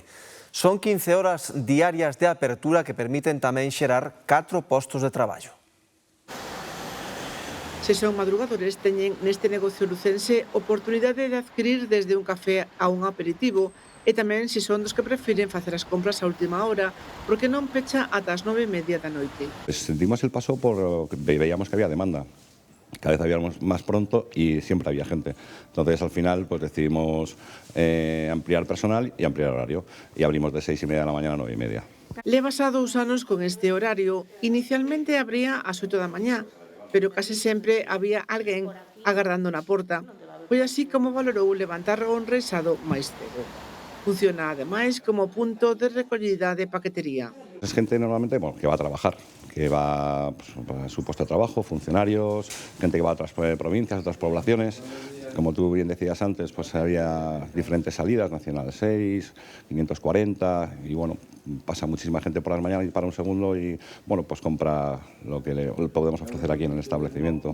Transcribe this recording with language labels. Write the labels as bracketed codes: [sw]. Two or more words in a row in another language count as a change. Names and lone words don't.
[gl] Son 15 horas diarias de apertura que permiten tamén xerar 4 postos de traballo. Se son madrugadores, teñen neste negocio lucense oportunidade de adquirir desde un café a un aperitivo e tamén se son dos que prefiren facer as compras a última hora porque non pecha ata as 9:30 da noite. [es] Sentimos el paso porque veíamos que había demanda cada vez habíamos más pronto y siempre había gente. Entonces, al final, pues decidimos ampliar personal y ampliar horario. Y abrimos de 6:30 de la mañana a 9:30. [gl] Levas a 2 anos con este horario. Inicialmente abría ás 8 da mañá, pero case sempre había alguén agardando na porta. Foi así como valorou levantar o enreixado máis cedo. Funciona, ademais, como punto de recollida de paquetería. [es] Es gente normalmente que va a trabajar, que va a su puesto de trabajo, funcionarios, gente que va a otras provincias, a otras poblaciones. Como tú bien decías antes, pues había diferentes salidas, Nacional 6, 540, y bueno, pasa muchísima gente por las mañanas y para un segundo y bueno, pues compra lo que le podemos ofrecer aquí en el establecimiento.